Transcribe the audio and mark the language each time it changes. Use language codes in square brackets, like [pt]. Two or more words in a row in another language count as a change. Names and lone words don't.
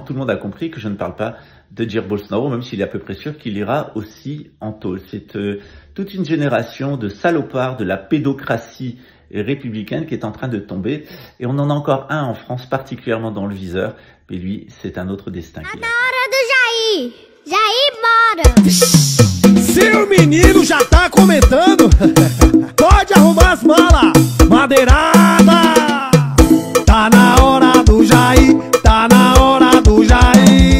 [fr] Tout le monde a compris que je ne parle pas de Jair Bolsonaro, même s'il est à peu près sûr qu'il ira aussi en tôle. C'est toute une génération de salopards de la pédocratie républicaine qui est en train de tomber. Et on en a encore un en France, particulièrement dans le viseur. Mais lui, c'est un autre destin. [pt] Tá na hora do Jair! Jair, bora! Se o menino já tá comentando, pode arrumar as malas, madeirada! Tá na hora do Jair, tá na hora do Jair.